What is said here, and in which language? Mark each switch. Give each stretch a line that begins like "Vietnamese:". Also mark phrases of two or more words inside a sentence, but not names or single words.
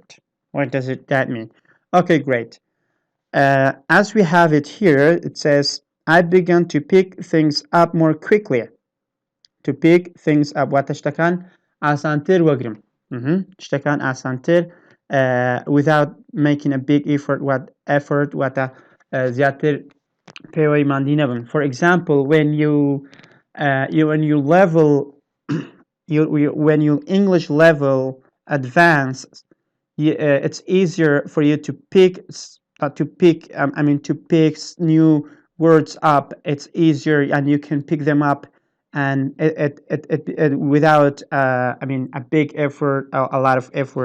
English: What does that mean? Okay, great. As we have it here, it says, I began to pick things up more quickly. To pick things up.
Central Kurdish: واتە شتەکان ئاسانتر وەگرم. شتەکان ئاسانتر
English: without making a big effort. What effort?
Central Kurdish: واتە زیاتر پێوەی ماندی نەبن.
English: For example, when you level when your English level advances, it's easier for you to pick new words up. It's easier and you can pick them up and it without a big effort, a lot of effort.